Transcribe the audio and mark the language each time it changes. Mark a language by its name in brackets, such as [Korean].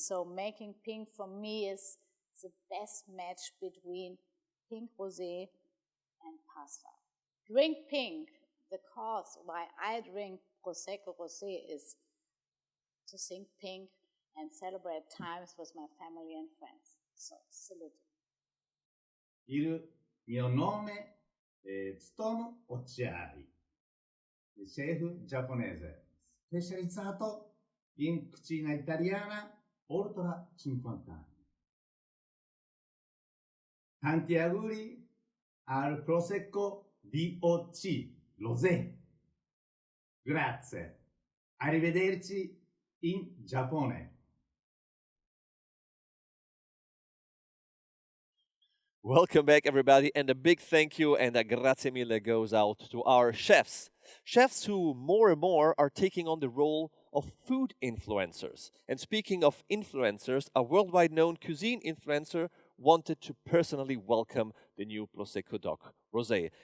[English] So making pink for me is the best match between pink rosé and pasta. Drink pink. The cause why I drink Prosecco Rosé is to think pink and celebrate times with my family and friends. So, salute. [Italian] Il mio nome è Tsutomu Occhiari, chef giapponese specializzato in cucina italiana oltre 50 anni. Tanti auguri al Prosecco DOC Rosé. Grazie. Arrivederci in Giappone. [English] Welcome back, everybody, and a big thank you and a [Italian] grazie mille [English] goes out to our chefs. Chefs who more and more are taking on the role of food influencers. And speaking of influencers, a worldwide known cuisine influencer wanted to personally welcome the new Prosecco DOC Rosé.